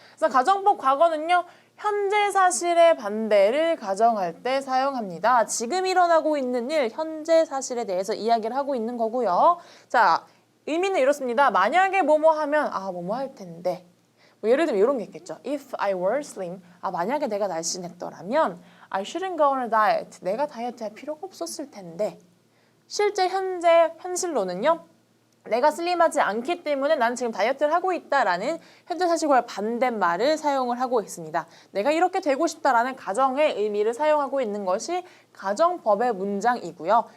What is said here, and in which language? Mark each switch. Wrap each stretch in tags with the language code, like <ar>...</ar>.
<ko>그래서 가정법 과거는요, 현재 사실의 반대를 가정할 때 사용합니다. 지금 일어나고 있는 일, 현재 사실에 대해서 이야기를 하고 있는 거고요. 자, 의미는 이렇습니다. 만약에 뭐뭐 하면 뭐뭐 할 텐데. 뭐 예를 들면 이런 게 있겠죠.</ko> <en>If I were slim,</en> <ko>만약에 내가 날씬했더라면</ko> <en>I shouldn't go on a diet.</en> <ko>내가 다이어트 할 필요가 없었을 텐데. 실제 현실로는요, 내가 슬림하지 않기 때문에 난 지금 다이어트를 하고 있다라는 현재 사실과의 반대말을 사용을 하고 있습니다. 내가 이렇게 되고 싶다라는 가정의 의미를 사용하고 있는 것이 가정법의 문장이고요.</ko>